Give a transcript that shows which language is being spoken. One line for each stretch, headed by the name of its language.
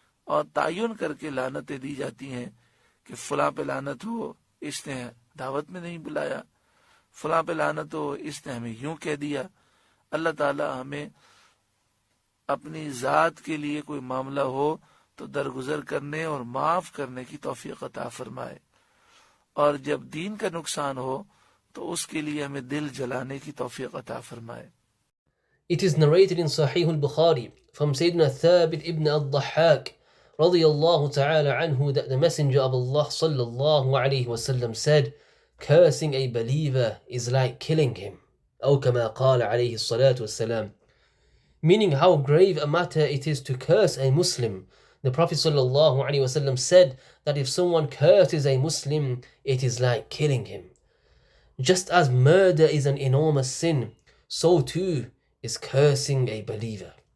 Urdu: اور تعین کر کے لعنتیں دی جاتی ہیں کہ فلاں پہ لعنت ہو، اس نے دعوت میں نہیں بلایا، فلاں پہ لعنت ہو، اس نے ہمیں یوں کہہ دیا۔ اللہ تعالی ہمیں اپنی ذات کے لیے کوئی معاملہ ہو تو درگزر کرنے اور معاف کرنے کی توفیق عطا فرمائے، اور جب دین کا نقصان ہو تو اس کے لیے ہمیں دل جلانے کی توفیق عطا فرمائے۔
English: It is narrated in Sahih al-Bukhari from Sayyidina Thabit ibn al-Dhahhak radiyallahu ta'ala anhu that the Messenger of Allah sallallahu alayhi wa sallam said, cursing a believer is like killing him.
Arabic: أو كما قال عليه الصلاة والسلام.
English: Meaning how grave a matter it is to curse a Muslim. The Prophet sallallahu alayhi wa sallam said that if someone curses a Muslim, it is like killing him. Just as murder is an enormous sin, so too is cursing a believer.